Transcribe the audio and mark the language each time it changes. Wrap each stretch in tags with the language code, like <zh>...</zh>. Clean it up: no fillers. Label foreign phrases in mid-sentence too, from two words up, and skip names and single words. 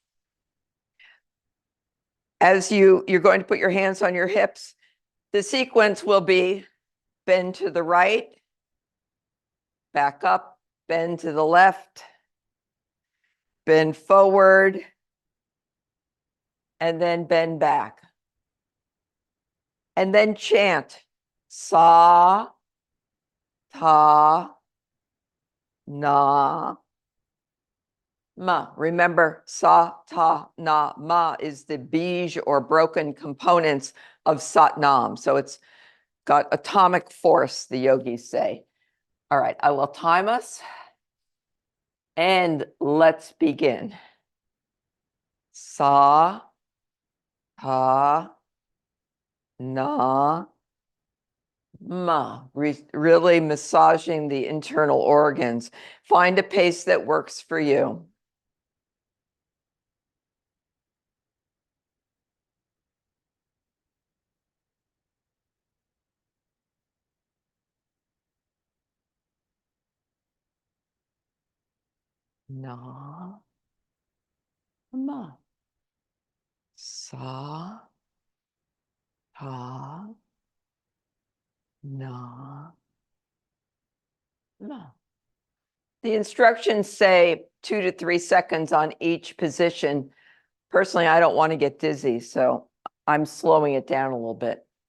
<en>As you're going to put your hands on your hips, the sequence will be bend to the right, back up, bend to the left, bend forward, and then bend back. And then chant</en> <pa>sa, ta, na, ma.</pa> <en>Remember,</en> <pa>sa, ta, na, ma</pa> <en>is the bij or broken components of</en> <pa>Sat Nam.</pa> <en>So it's got atomic force, the yogis say. All right, I will time us. And let's begin.</en> <pa>Sa, ta, na, ma.</pa> <en>Really massaging the internal organs. Find a pace that works for you.</en> <pa>Na, ma. Sa, ta, na, ma.</pa> <en>The instructions say 2 to 3 seconds on each position. Personally, I don't want to get dizzy, so I'm slowing it down a little bit.</en>